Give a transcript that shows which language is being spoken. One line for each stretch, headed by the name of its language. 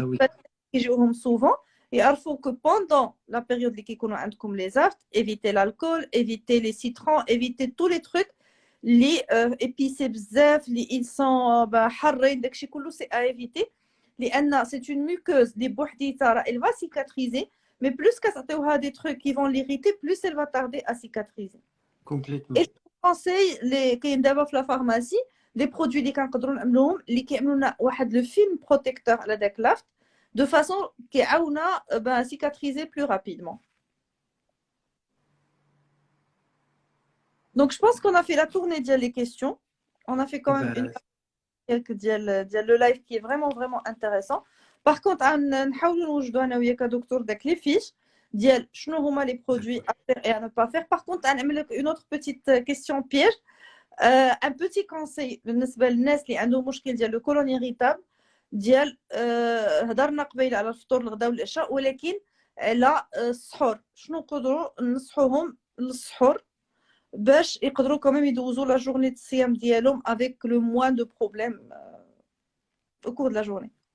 French: بالنسبة يجيوهم souvent يعرفوا que pendant la période
Arabic: اللي كيكونوا عندكم
French: les aftes, évitez l'alcool, évitez les citrons, évitez tous les trucs اللي épicés بزاف اللي ils sont حارين داكشي كله c'est à éviter لان c'est une muqueuse
Arabic: اللي بوحديتها راه
French: elle va cicatriser mais plus كتعطيوها des trucs qui vont l'irriter plus elle va tarder à cicatriser. Complètement. Et je vous conseille les
Arabic: كاين دابا في لا فارماسي
French: les produits اللي كنقدروا نعملوهم اللي كيعملوا لنا واحد لو فيلم بروتيكتور على داك لافت de façon كيعاونا cicatriser plus rapidement. Donc je pense qu'on a fait la tournée des questions. On a fait quand même une
Arabic: ديال
French: le live qui est vraiment vraiment intéressant. Par contre,
Arabic: نحاولوا نوجدوا انا وياك دكتور داك لي فيش ديال شنو هما
French: les produits à faire et à ne pas faire. Par contre,
Arabic: نعمل لك
French: une autre petite question piège. Un petit conseil
Arabic: بالنسبه للناس اللي عندهم مشكل ديال
French: le colon irritable
Arabic: ديال هضرنا قبيله على الفطور الغداء والعشاء ولكن على السحور شنو نقدروا ننصحوهم للسحور باش يقدروا كمان يدوزوا لا جورني الصيام ديالهم
French: avec le moins de problèmes au cours de la journée.